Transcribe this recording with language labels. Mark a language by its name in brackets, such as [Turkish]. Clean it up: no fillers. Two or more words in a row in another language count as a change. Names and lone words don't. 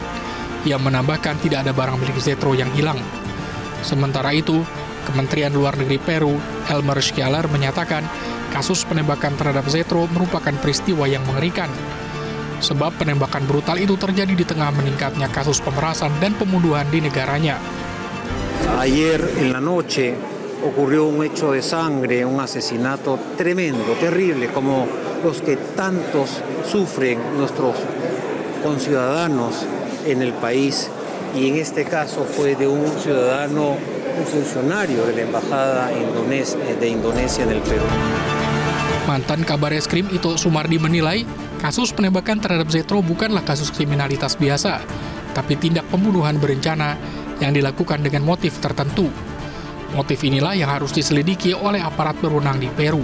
[Indonesian] Ia menambahkan tidak ada barang milik Zetro yang hilang. Sementara itu, Kementerian Luar Negeri Peru, Elmer Schialer, menyatakan kasus penembakan terhadap Zetro merupakan peristiwa yang mengerikan. Sebab penembakan brutal itu terjadi di tengah meningkatnya kasus pemerasan dan pembunuhan di negaranya. [Spanish] Ayer en la noche ocurrió un hecho de sangre, un asesinato tremendo, terrible, como los que tantos sufren nuestros conciudadanos en el país, y en este caso fue de un ciudadano, un funcionario de la Embajada de Indonesia en el Perú. [Indonesian] Mantan Kabar Eskrim Ito Sumardi menilai kasus penembakan terhadap Zetro bukanlah kasus kriminalitas biasa, tapi tindak pembunuhan berencana yang dilakukan dengan motif tertentu. Motif inilah yang harus diselidiki oleh aparat berwenang di Peru.